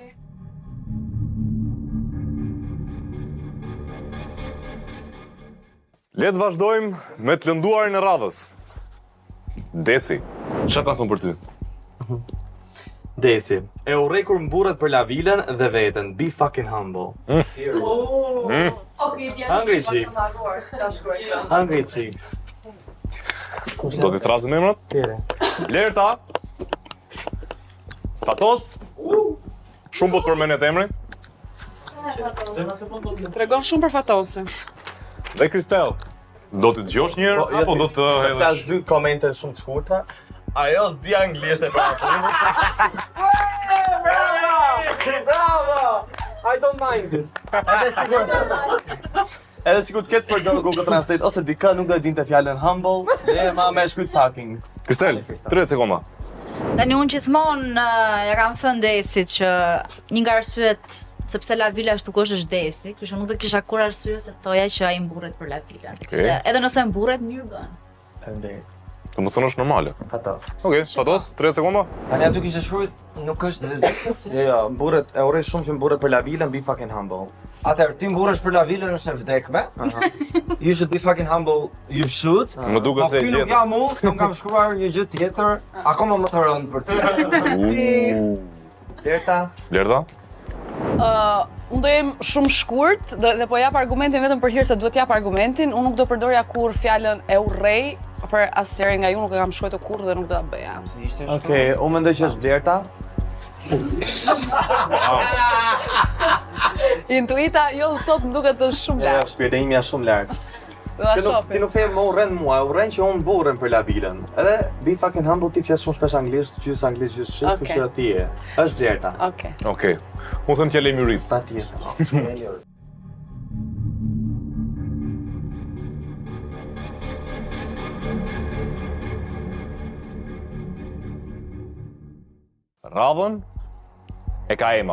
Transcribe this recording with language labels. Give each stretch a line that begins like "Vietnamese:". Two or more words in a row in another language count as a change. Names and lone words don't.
Albanian: Le të vazhdojmë me të lënduarin e radhës. Desi, çfarë ka thënë për ty? Desi, e urrekur mburret për lavilën dhe veten.
English: Be fucking humble. Hungry chick. Hungry chick.
Albanian: Do t'i thrasim emrat? Lerta. Fatos. Shumë po të përmenet emri. Tregon shumë për Fatosin. Dhe Kristel, do t'i dëgjosh një herë apo do të Flas hedhësh? dy komente shumë të shkurtra. Ajo s'di anglisht e pra. Bravo!
English: I don't mind it.
Albanian: Edhe sikur të ketë përdor Google Translate ose dikë nuk do e dinte fjalën humble, dhe ma me shkruajt fucking. Kristel, 30 sekonda. Tani unë gjithmonë ja kam thënë Desit që një nga arsyet sepse Lavila ashtu kosh është Desi, kështu që nuk do kisha kur arsye se thoja që ai mburret për Lavilën. Okej. Edhe nëse mburret, mirë bën. Faleminderit. Do më thënë është normale. Fatos. Okej, Fatos, 30 sekonda. Tani aty kishte shkruar, nuk është Jo, mburret, e urrej shumë që mburret për Lavilën,
English: be fucking humble.
Albanian: Atëherë, ti mburresh për Lavilën është e vdekme.
English: You should be fucking humble, you should.
Albanian: Më duket se e Po nuk gjeta. jam unë, nuk kam shkruar një gjë tjetër, akoma më të rëndë për ty. Lerta. Lerta? Unë do jem shumë shkurt dhe po jap argumentin vetëm për hir se duhet jap argumentin. Unë nuk do përdorja kurrë fjalën e urrej për asnjërin nga ju, nuk e kam shkruar kurrë dhe nuk do ta bëja. Okej, unë mendoj që është Blerta. Intuita jo sot më duket të shumë Ja, lart. shpirti im janë shumë lart. Do ta Ti shohim. nuk the më urren mua, urren që unë burren për Lavilën. Edhe
English: be fucking humble
Albanian: ti flas shumë shpesh anglisht, gjys anglisht, gjys shqip, kështu që ti je. Është Blerta. Okej. Okej. Unë thënë t'ja lëm juris. Patjetër. Radhën e ka Ema.